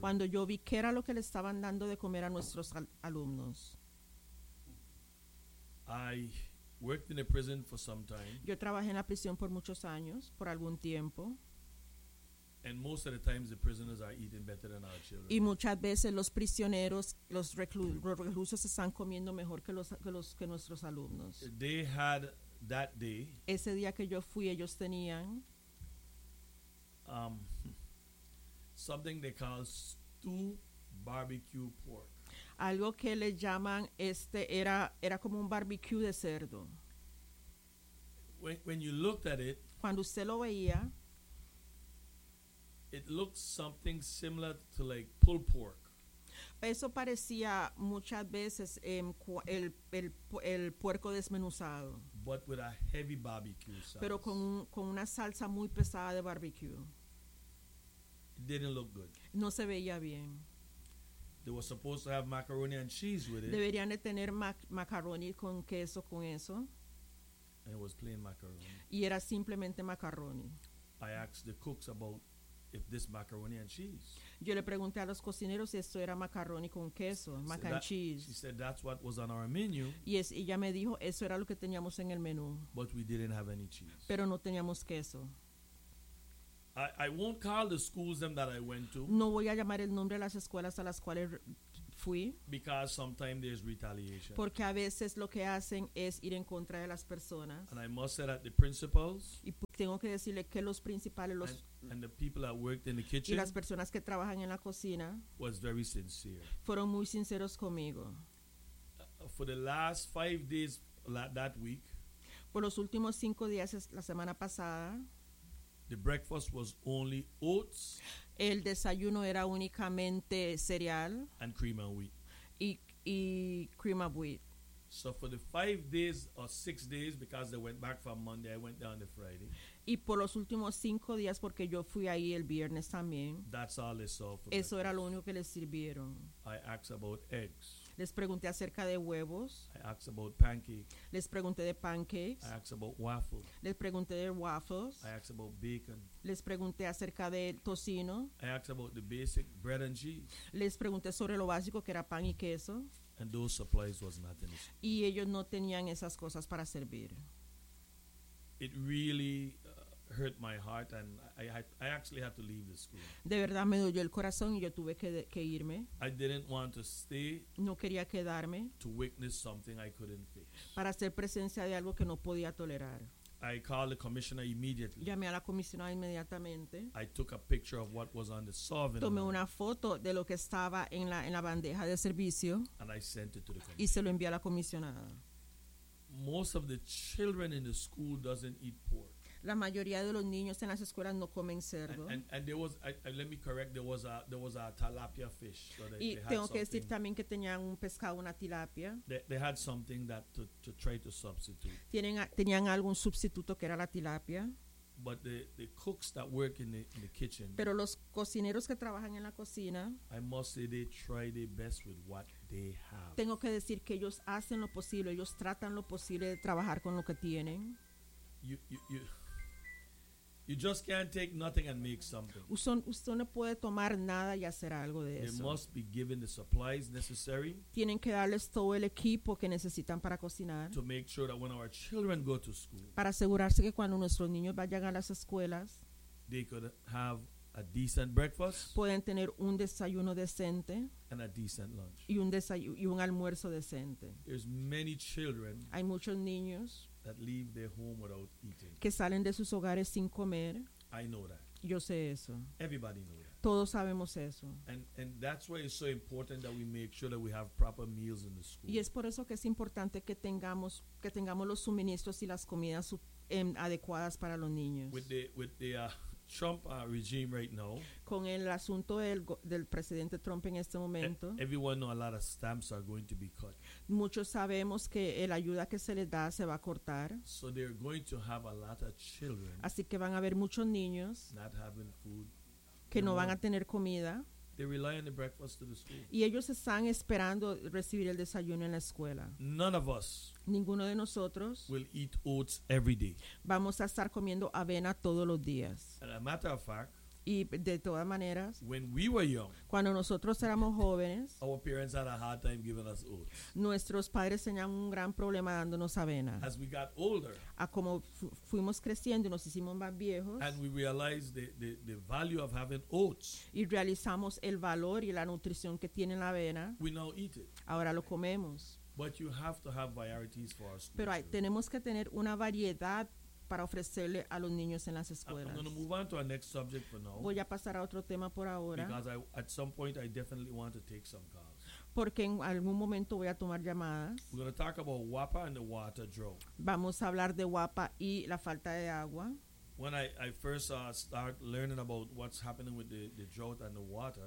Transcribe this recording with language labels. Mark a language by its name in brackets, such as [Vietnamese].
[Spanish] Cuando yo vi qué era lo que le estaban dando de comer a nuestros alumnos. [English] I worked in a prison for some time. [Spanish] Yo trabajé en la prisión por muchos años, por algún tiempo. [English] And most of the times the prisoners are eating better than our children. [Spanish] Y muchas veces los prisioneros, los reclusos están comiendo mejor que nuestros alumnos. [English] They had that day. [Spanish] Ese día que yo fui ellos tenían [English] something they call stew barbecue pork. [Spanish] Algo que le llaman era como un barbecue de cerdo. [English] When you looked at it, [Spanish] cuando usted lo veía, [English] it looks something similar to like pulled pork. [Spanish] Eso parecía muchas veces el puerco desmenuzado. [English] But with a heavy barbecue sauce. [Spanish] Pero con una salsa muy pesada de barbecue. [English] It didn't look good. [Spanish] No se veía bien. [English] They were supposed to have macaroni and cheese with it. [Spanish] Deberían de tener macaroni con queso con eso. [English] And it was plain macaroni. [Spanish] Y era simplemente macaroni. [English] I asked the cooks about if this macaroni and cheese. [Spanish] Yo le pregunté a los cocineros si esto era macaroni con queso, [English] mac and cheese. She said that's what was on our menu. Yes, [Spanish] ella me dijo eso era lo que teníamos en el menú. [English] But we didn't have any cheese. [Spanish] Pero no teníamos queso. [English] I won't call the schools them that I went to. [Spanish] No voy a llamar el nombre de las escuelas a las cuales fui. [English] Because sometimes there's retaliation. [Spanish] Porque a veces lo que hacen es ir en contra de las personas. [English] And I must say that the principals. [Spanish] Y tengo que decirle que los principales los. [English] And the people that worked in the kitchen. [Spanish] Y las personas que trabajan en la cocina. [English] Was very sincere. [Spanish] Fueron muy sinceros conmigo. [English] For the last 5 days that week. [Spanish] Por los últimos 5 días la semana pasada. [English] The breakfast was only oats. [Spanish] El desayuno era únicamente cereal. [English] And cream and wheat. [Spanish] Y cream of wheat. [English] So for the 5 days or 6 days, because they went back from Monday, I went down the Friday. [Spanish] Y por los últimos 5 días, porque yo fui ahí el viernes también. [English] That's all they saw for [Spanish] eso era lo único que les sirvieron. [English] I asked about eggs. [Spanish] Les pregunté acerca de huevos. [English] I asked about pancakes. [Spanish] Les pregunté de pancakes. [English] I asked about waffles. [Spanish] Les pregunté de waffles. [English] I asked about bacon. [Spanish] Les pregunté acerca de tocino. [English] I asked about the basic bread and cheese. [Spanish] Les pregunté sobre lo básico que era pan y queso. [English] And those supplies was not in the [Spanish] y ellos no tenían esas cosas para servir. [English] It really hurt my heart, and I actually had to leave the school. [Spanish] De verdad me dolió el corazón y yo tuve que irme. [English] I didn't want to stay. [Spanish] No quería quedarme. [English] To witness something I couldn't face. [Spanish] Para hacer presencia de algo que no podía tolerar. [English] I called the commissioner immediately. [Spanish] Llamé a la comisionada inmediatamente. [English] I took a picture of what was on the serving. [Spanish] Tomé una foto de lo que estaba en la bandeja de servicio. [English] And I sent it to the [Spanish] commissioner. Y se lo envié a la comisionada. [English] Most of the children in the school doesn't eat pork. [Spanish] La mayoría de los niños en las escuelas no comen cerdo. [English] And there was, let me correct, there was a tilapia fish. So [Spanish] y tengo que decir también que tenían un pescado, una tilapia. [English] They had something that to try to substitute. [Spanish] Tenían algún sustituto que era la tilapia. [English] But the cooks that work in the kitchen. [Spanish] Pero los cocineros que trabajan en la cocina. [English] I must say they try their best with what they have. [Spanish] Tengo que decir que ellos hacen lo posible, ellos tratan lo posible de trabajar con lo que tienen. [English] You just can't take nothing and make something. [Spanish] Usted no puede tomar nada y hacer algo de [English] they [Spanish] eso. [English] They must be given the supplies necessary. [Spanish] Tienen que darles todo el equipo que necesitan para cocinar. [English] To make sure that when our children go to school. [Spanish] Para asegurarse que cuando nuestros niños vayan a las escuelas. [English] They could have a decent breakfast. [Spanish] Pueden tener un desayuno decente. [English] And a decent lunch. [Spanish] Y un almuerzo decente. [English] There's many children. [Spanish] Hay muchos niños. [English] That leave their home without eating. [Spanish] Que salen de sus hogares sin comer. [English] I know that. [Spanish] Yo sé eso. [English] Everybody knows that. [Spanish] Todos sabemos eso. [English] And that's why it's so important that we make sure that we have proper meals in the school. [Spanish] Y es por eso que es importante que tengamos los suministros y las comidas adecuadas para los niños. [English] With the Trump regime right now. [Spanish] Con el asunto del presidente Trump en este momento. [English] Everyone knows a lot of stamps are going to be cut. [Spanish] Muchos sabemos que la ayuda que se les da se va a cortar. [English] So they're going to have a lot of children. [Spanish] Así que van a haber muchos niños. [English] Not having food. [Spanish] Que no van a tener comida. [English] They rely on the breakfast to the school. [Spanish] Y ellos están esperando recibir el desayuno en la escuela. [English] None of us. [Spanish] Ninguno de nosotros. [English] Will eat oats every day. [Spanish] Vamos a estar comiendo avena todos los días. [English] As a matter of fact. [Spanish] Y de todas maneras. [English] When we were young. [Spanish] Cuando nosotros éramos jóvenes. [English] Our parents had a hard time giving us oats. [Spanish] Nuestros padres tenían un gran problema dándonos avena. [English] As we got older. [Spanish] A como fuimos creciendo y nos hicimos más viejos. [English] And we realized the value of having oats. [Spanish] Y realizamos el valor y la nutrición que tiene la avena. [English] We now eat it. [Spanish] Ahora lo comemos. [English] But you have to have varieties for our school. [Spanish] Pero tenemos que tener una variedad para ofrecerle a los niños en las escuelas. [English] I'm going to move on to our next subject for now. [Spanish] Voy a pasar a otro tema por ahora. [English] Because at some point I definitely want to take some calls. [Spanish] Porque en algún momento voy a tomar llamadas. [English] We're going to talk about WAPA and the water drought. [Spanish] Vamos a hablar de WAPA y la falta de agua. [English] When I first start learning about what's happening with the drought and the water,